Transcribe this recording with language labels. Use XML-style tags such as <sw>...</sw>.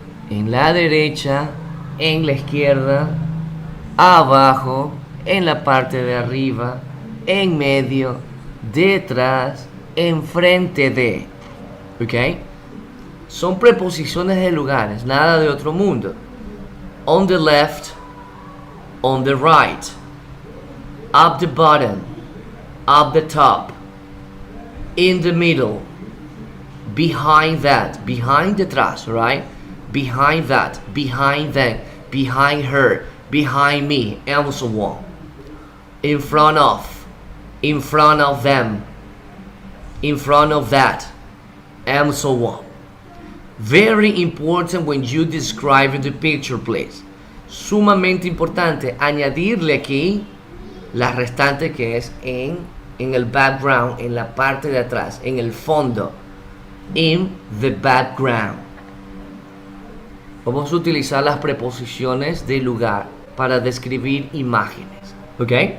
<es>En la derecha, en la izquierda, abajo, en la parte de arriba, en medio, detrás, enfrente de. ¿Ok? Son preposiciones de lugares, nada de otro mundo.</es> <en>On the left, on the right, up the bottom, up the top, in the middle, behind that, behind</en> <es>detrás,</es> <en>right? Behind that, behind them, behind her, behind me, and so on. In front of them, in front of that, and so on. Very important when you describe the picture, please.</en> <es>Sumamente importante añadirle aquí la restante que es en el background, en la parte de atrás, en el fondo.</es> <en>In the background.</en> <es>Vamos a utilizar las preposiciones de lugar para describir imágenes. ¿Ok?</es>